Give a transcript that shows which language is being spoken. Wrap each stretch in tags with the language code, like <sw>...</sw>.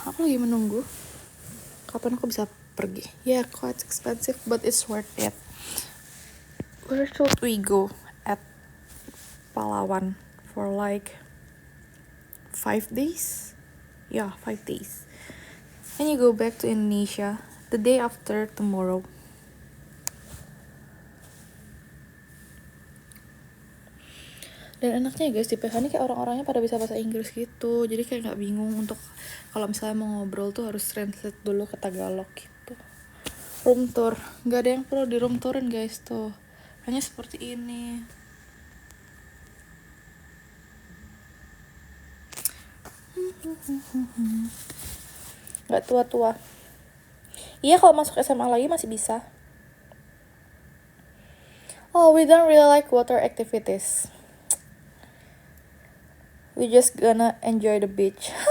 <id>Aku lagi menunggu kapan aku bisa pergi.</id> <en>Yeah, quite expensive but it's worth it. Where should we go at Palawan for like 5 days? Yeah, 5 days. And you go back to Indonesia the day after tomorrow.</en> <id>Dan enaknya guys di PH ini kayak orang-orangnya pada bisa bahasa Inggris gitu, jadi kayak nggak bingung untuk kalau misalnya mau ngobrol tuh harus translate dulu ke Tagalog gitu. Room tour, nggak ada yang perlu di room tourin guys tuh, hanya seperti ini. Nggak tua-tua. Iya, kalau masuk SMA lagi masih bisa.</id> <en>Oh, we don't really like water activities. We just gonna enjoy the beach.</en>